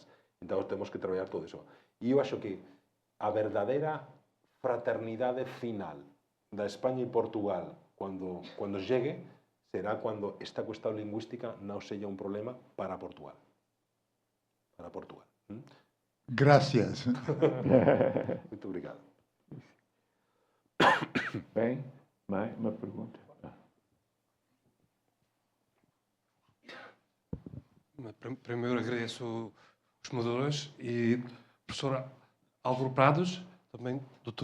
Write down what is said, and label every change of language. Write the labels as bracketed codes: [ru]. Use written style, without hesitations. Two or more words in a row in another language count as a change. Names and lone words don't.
[gl] Entón, temos que traballar todo iso. E eu acho que a verdadeira fraternidade final da España e Portugal, cando llegue, será cando esta cuestión lingüística non seja un problema para Portugal. Para Portugal. Gracias. [pt] Muito obrigado. Bem, mais uma pergunta. Primeiro agradeço os moderadores e professor Álvaro Prados, também Dr.